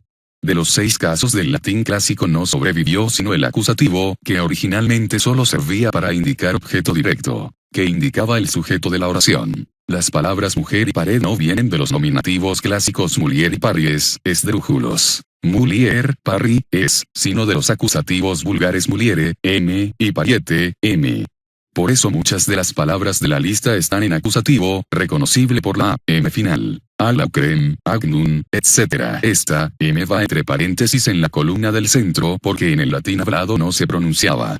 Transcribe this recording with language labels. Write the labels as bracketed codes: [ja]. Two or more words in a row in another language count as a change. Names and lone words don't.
[es] De los 6 casos del latín clásico no sobrevivió sino el acusativo, que originalmente solo servía para indicar objeto directo, que indicaba el sujeto de la oración. Las palabras mujer y pared no vienen de los nominativos clásicos mulier y paries, esdrújulos. [la] Mulier, parri, [es] es, sino de los acusativos vulgares muliere, m, y pariete, m. Por eso muchas de las palabras de la lista están en acusativo, reconocible por la m final. [la] Alacrem, agnum, etc. [es] Esta m va entre paréntesis en la columna del centro porque en el latín hablado no se pronunciaba.